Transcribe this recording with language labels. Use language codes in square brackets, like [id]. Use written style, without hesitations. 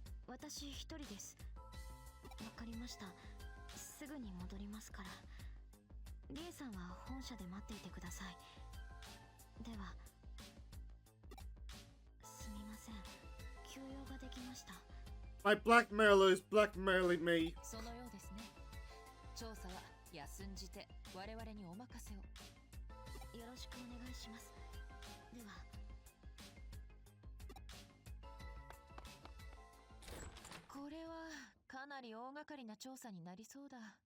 [ja] 私一人です。わかりました。すぐに戻りますから。リエさんは本社で待っていてください。では。すみません、休養ができました。 [en] My blackmailer is blackmailing me. [ja] そのようですね。調査は休んじて我々にお任せを。よろしくお願いします。では。これはかなり大掛かりな調査になりそうだ。